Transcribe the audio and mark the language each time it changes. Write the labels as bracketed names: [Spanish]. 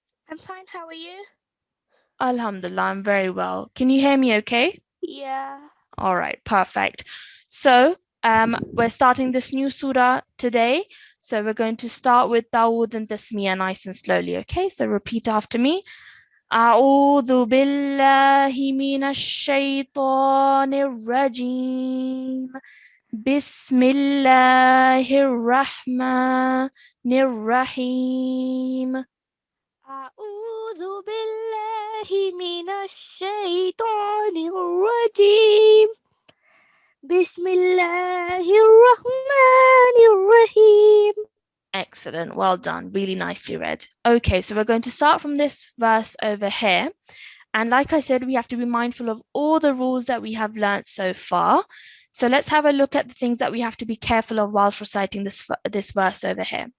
[English] I'm fine. How are you? Alhamdulillah, I'm very well. Can you hear me okay? Yeah. All right, perfect. So we're starting this new surah today. So we're going to start with Dawood and Tasmiyah nice and slowly, okay? So repeat after me. [Arabic] أعوذ بالله من الشيطان الرجيم بسم الله الرحمن الرحيم أعوذ بالله من الشيطان الرجيم بسم الله الرحمن الرحيم. [English] Excellent, well done, really nicely read. Okay, so we're going to start from this verse over here. And like I said, we have to be mindful of all the rules that we have learnt so far. So let's have a look at the things that we have to be careful of whilst reciting this verse over here.